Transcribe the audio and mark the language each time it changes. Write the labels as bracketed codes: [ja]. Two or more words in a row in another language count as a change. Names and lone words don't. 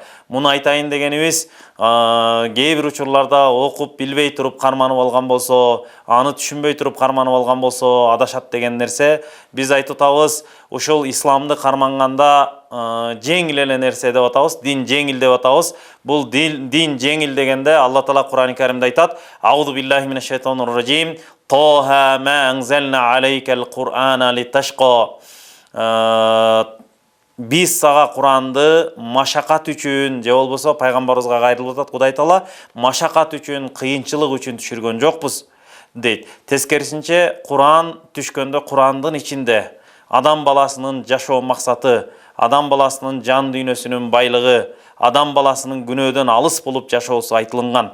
[ky] Муну айтайын дегенибиз, кээ бир учурларда окуп билбей туруп карманып алган болсо, аны түшүнбөй туруп карманып алган болсо адашат деген нерсе. Биз айтып атабыз, ушул исламды карманганда жеңил эле нерсе деп атабыз, дин жеңил деп атабыз. Бул дин жеңил дегенде Алла Таала Кур'ан-ы Каримде айтат: [ar] "أعوذ بالله من الشيطان الرجيم. طه ما أنزلنا عليك القرآن لتشقى." [ky] Биз сага Куранды машакат үчүн, же болбосо пайгамбарыбызга кайрылып атат Кудай Таала, машакат үчүн, кыйынчылык үчүн түшүргөн жокпуз дейт. Тескерисинче, Куран түшкөндө Курандын ичинде адам баласынын жашоо максаты, адам баласынын жан дүйнөсүнүн байлыгы, адам баласынын күнөөдөн алыс болуп жашоосу айтылынган.